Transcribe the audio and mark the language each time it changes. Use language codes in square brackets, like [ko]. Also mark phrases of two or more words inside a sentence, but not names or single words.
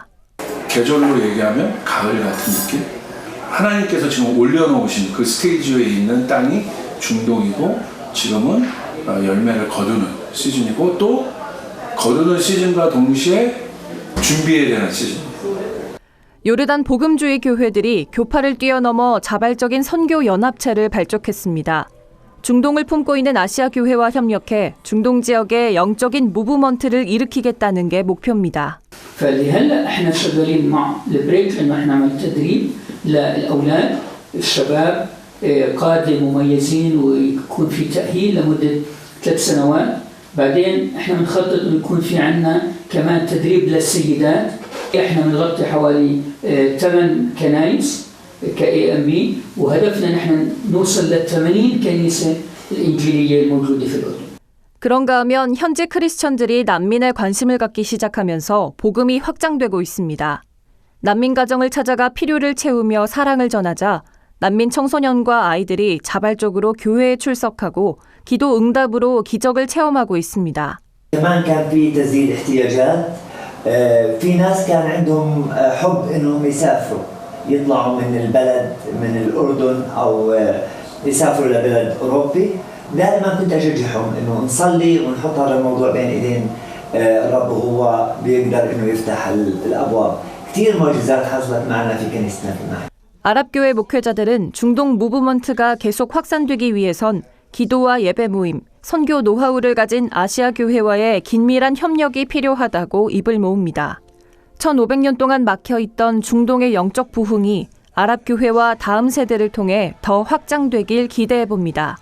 [ko] 계절로 얘기하면 가을 같은 느낌? 하나님께서 지금 올려놓으신 그 스테이지에 있는 땅이 중동이고 지금은 열매를 거두는 시즌이고 또 거두는 시즌과 동시에 준비해야 되는 시즌. 요르단 복음주의 교회들이 교파를 뛰어넘어 자발적인 선교 연합체를 발족했습니다. 중동을 품고 있는 아시아 교회와 협력해 중동 지역에 영적인 무브먼트를 일으키겠다는 게 목표입니다. [ar] فلهلا احنا شغالين مع البريك انه احنا نعمل تدريب للاولاد الشباب قادة مميزين ويكون في تأهيل لمدة 3 سنوات. بعدين احنا بنخطط انه يكون في عندنا كمان تدريب للسيدات. احنا بنغطي حوالي 8 كنايس كAMB وهدفنا نحن نوصل ل80 كنيسة الإنجيلية الموجودة في الأردن. [ko] 그런가 하면 현지 크리스천들이 난민에 관심을 갖기 시작하면서 복음이 확장되고 있습니다. 난민 가정을 찾아가 필요를 채우며 사랑을 전하자 난민 청소년과 아이들이 자발적으로 교회에 출석하고 기도 응답으로 기적을 체험하고 있습니다. [ar] كمان كان في تسديد احتياجات. في ناس كان عندهم حب انهم يسافروا يطلعوا من البلد من الأردن أو يسافروا لبلد أوروبي. دائما كنت أشجعهم إنه نصلي ونحط هذا الموضوع بين إيدين الرب وهو بيقدر إنه يفتح الأبواب. كثير معجزات حصلت معنا في كنيستنا في المحل. [ko] 아랍교회 목회자들은 중동 무브먼트가 계속 확산되기 위해선 기도와 예배 모임, 선교 노하우를 가진 아시아 교회와의 긴밀한 협력이 필요하다고 입을 모읍니다. 1500년 동안 막혀있던 중동의 영적 부흥이 아랍교회와 다음 세대를 통해 더 확장되길 기대해봅니다.